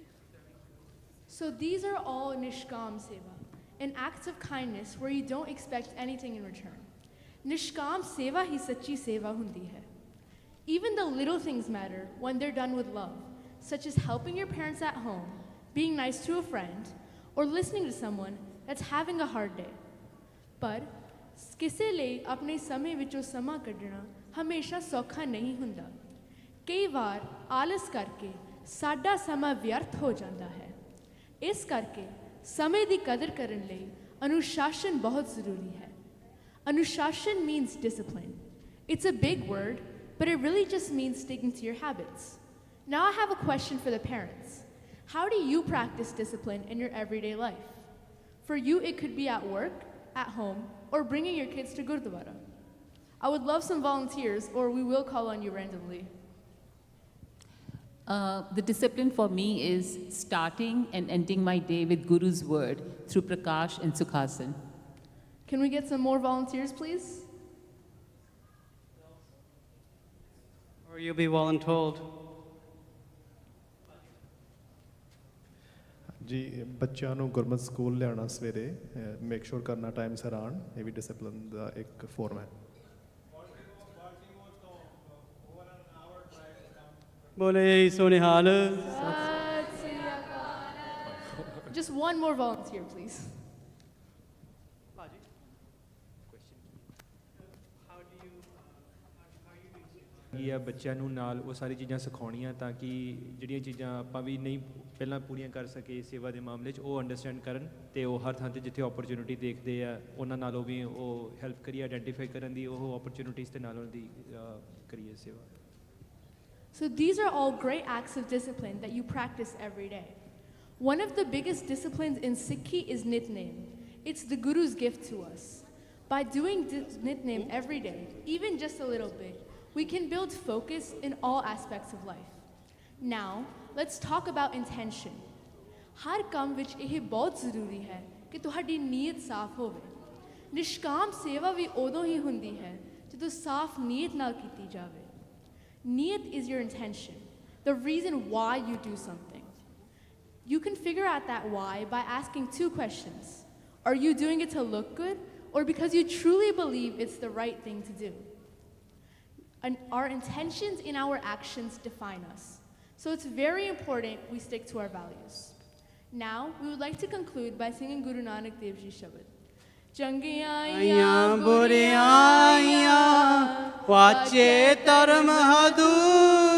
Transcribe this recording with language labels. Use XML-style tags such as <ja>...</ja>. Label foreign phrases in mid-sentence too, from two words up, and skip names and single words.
<en>So these are all</en> <pa>ਨਿਸ਼ਕਾਮ ਸੇਵਾ,</pa> <en>an act of kindness where you don't expect anything in return.</en> <pa>ਨਿਸ਼ਕਾਮ ਸੇਵਾ ਹੀ ਸੱਚੀ ਸੇਵਾ ਹੁੰਦੀ ਹੈ.</pa> <en>Even the little things matter when they're done with love, such as helping your parents at home, being nice to a friend, or listening to someone that's having a hard day.</en> <pa>But ਕਿਸੇ ਲਈ ਆਪਣੇ ਸਮੇਂ ਵਿੱਚੋਂ ਸਮਾਂ ਕੱਢਣਾ ਹਮੇਸ਼ਾ ਸੌਖਾ ਨਹੀਂ ਹੁੰਦਾ। ਕਈ ਵਾਰ ਆਲਸ ਕਰਕੇ ਸਾਡਾ ਸਮਾਂ ਵਿਅਰਥ ਹੋ ਜਾਂਦਾ ਹੈ। ਇਸ ਕਰਕੇ ਸਮੇਂ ਦੀ ਕਦਰ ਕਰਨ ਲਈ ਅਨੁਸ਼ਾਸਨ ਬਹੁਤ ਜ਼ਰੂਰੀ ਹੈ।</pa> <en>Anushashan means discipline. It's a big word, but it really just means sticking to your habits. Now I have a question for the parents. How do you practice discipline in your everyday life? For you, it could be at work, at home, or bringing your kids to Gurdwara. I would love some volunteers, or we will call on you randomly. The discipline for me is starting and ending my day with Guru's word through Prakash and Sukhasan. Can we get some more volunteers, please? Or you'll be voluntold.</en> <pa>ਜੀ ਬੱਚਿਆਂ ਨੂੰ ਗੁਰਮਤ ਸਕੂਲ ਲਿਆਉਣਾ ਸਵੇਰੇ</pa> <en>make sure</en> <pa>ਕਰਨਾ ਟਾਈਮ ਸਿਰ ਆਉਣ ਇਹ ਵੀ ਡਿਸਪਲਿਨ ਦਾ ਇੱਕ ਫੋਰਮ ਹੈ ਬੋਲੇ ਸੋਨਿਹਾਲ</pa> <en>Just one more volunteer, please.</en> <pa>ਕੀ ਆ ਬੱਚਿਆਂ ਨੂੰ ਨਾਲ ਉਹ ਸਾਰੀ ਚੀਜ਼ਾਂ ਸਿਖਾਉਣੀਆਂ ਤਾਂ ਕਿ ਜਿਹੜੀਆਂ ਚੀਜ਼ਾਂ ਆਪਾਂ ਵੀ ਨਹੀਂ ਪਹਿਲਾਂ ਪੂਰੀਆਂ ਕਰ ਸਕੇ ਸੇਵਾ ਦੇ ਮਾਮਲੇ 'ਚ ਉਹ ਅੰਡਰਸਟੈਂਡ ਕਰਨ ਤੇ ਉਹ ਹਰ ਥਾਂ 'ਤੇ ਜਿੱਥੇ ਓਪਰਚੁਨਿਟੀ ਦੇਖਦੇ ਆ ਉਹਨਾਂ ਨਾਲੋਂ ਵੀ ਉਹ ਹੈਲਪ ਕਰੀਏ ਆਇਡੈਂਟੀਫਾਈ ਕਰਨ ਦੀ ਉਹ ਓਪਰਚੁਨਿਟੀਜ਼ ਦੇ ਨਾਲ ਉਹਨਾਂ ਦੀ ਕਰੀਏ ਸੇਵਾ</pa> <en>So these are all great acts of discipline that you practice every day. One of the biggest disciplines in Sikhi is Nitnem. It's the Guru's gift to us. By doing Nitnem every day, even just a little bit, we can build focus in all aspects of life. Now, let's talk about intention.</en> <pa>ਹਰ ਕੰਮ ਵਿੱਚ ਇਹ ਬਹੁਤ ਜ਼ਰੂਰੀ ਹੈ ਕਿ ਤੁਹਾਡੀ ਨੀਅਤ ਸਾਫ਼ ਹੋਵੇ. ਨਿਸ਼ਕਾਮ ਸੇਵਾ ਭੀ ਉਦੋਂ ਹੀ ਹੁੰਦੀ ਹੈ ਜਦੋਂ ਸਾਫ਼ ਨੀਅਤ ਨਾਲ ਕੀਤੀ ਜਾਵੇ.</pa> <en>Niyat is your intention, the reason why you do something. You can figure out that why by asking two questions. Are you doing it to look good, or because you truly believe it's the right thing to do? And our intentions in our actions define us. So it's very important we stick to our values. Now, we would like to conclude by singing Guru Nanak Dev Ji Shabad. Jangiyaan buriyaan, wache tarm hadu.</en>